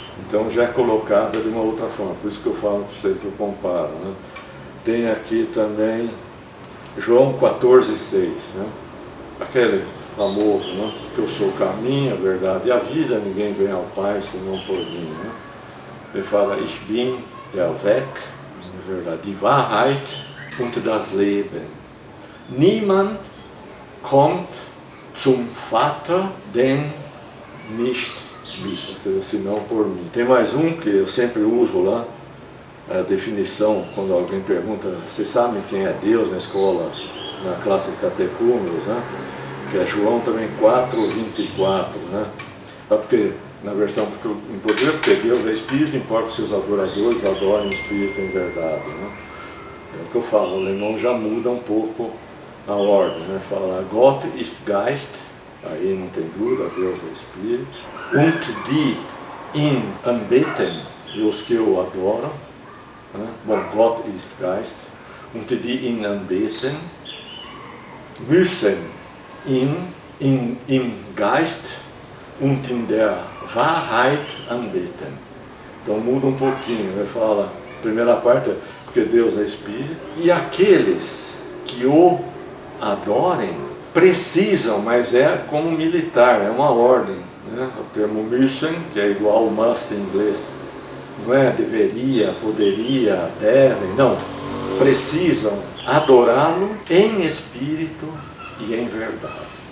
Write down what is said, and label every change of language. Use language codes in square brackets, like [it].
[pt] Então já é colocada de uma outra forma, por isso que eu falo para você que eu comparo, né? Tem aqui também João 14,6, né? Aquele famoso, né? Que eu sou o caminho, a verdade e a vida, ninguém vem ao Pai senão por mim, né? Ele fala, [de] ich bin der Weg, [pt] a verdade, [de] die Wahrheit und das Leben. Niemand kommt zum Vater, denn nicht mich, [pt] ou seja, senão por mim. Tem mais um que eu sempre uso lá, a definição, quando alguém pergunta, vocês sabem quem é Deus na escola, na classe de catecúmenos, né? Que é João também 4:24, né? Porque na versão em português, porque Deus é Espírito, importa que seus adoradores adorem o Espírito em verdade, né? É o que eu falo, o alemão já muda um pouco a ordem, né? Fala, [de] Gott ist Geist, [pt] aí não tem dúvida, Deus é Espírito, [de] und die ihn anbeten, [pt] e os que o adoram, né? [de] Bom, Gott ist Geist, und die ihn anbeten, müssen ihn im Geist und in der Wahrheit anbeten. [pt] Então muda um pouquinho, ele fala, primeira parte é porque Deus é Espírito, e aqueles que o adorem precisam, mas é como militar, é uma ordem, né? O termo müssen, que é igual ao must em inglês, não é deveria, poderia, devem, não, precisam adorá-lo em espírito e em verdade.